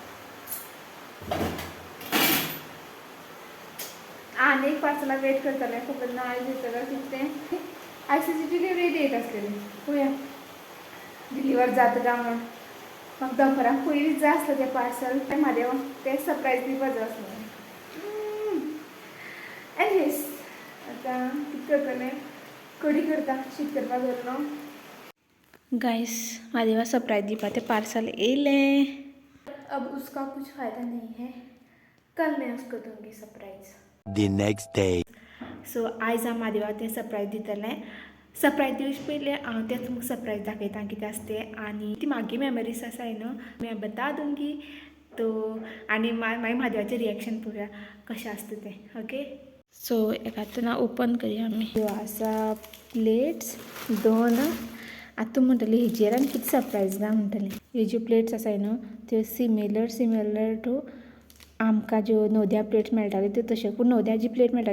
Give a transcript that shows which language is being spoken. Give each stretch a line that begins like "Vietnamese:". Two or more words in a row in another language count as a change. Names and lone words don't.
Konkani: आनी एक पार्सलाक वेट करतालें खबर ना आयज येतलें कितें आयसीची
English: delivery date
Konkani: आसलेली पळोवया डिलिव्हर जाता काय म्हणून म्हाका दनपाराक पयलींच जाय आसलें तें पार्सल तें म्हादेव तें सरप्रायज दिवपा जाय आसलें एनीवेज आतां कितें करतलें कडी करता शीत करपा दवरलो गाइस म्हादेवा सरप्रायज दिवपा तें पार्सल येयलें
Hindi: अब उसका कुछ फायदा नहीं है कल मैं उसको दूंगी सरप्राइज
English: The next day.
Konkani: सो आयज हांव म्हादेवा तें सरप्रायज दितलें सरप्रायज दिवचे पयलीं हांव तें तुमकां सरप्रायज दाखयता कितें आसा तें आनी ती म्हागी मेमरीज आसाय न्हू
Hindi: मैं बता दूंगी
Konkani: तो आनी मागीर म्हादेवाचें रिएक्शन पळोवया कशें आसता तें
English: okay so
Konkani: एका ना ओपन करया आमी ह्यो आसा प्लेट्स दोन आतां तूं म्हणटली हेजेर आनी कितें सरप्रायज ना म्हणटली ह्यो ज्यो प्लेट्स आसाय न्हू त्यो
English: similar to
Konkani: आमकां ज्यो नवद्या प्लेट्स मेळटाल्यो त्यो तश्यो पूण नवद्या जी प्लेट मेळटा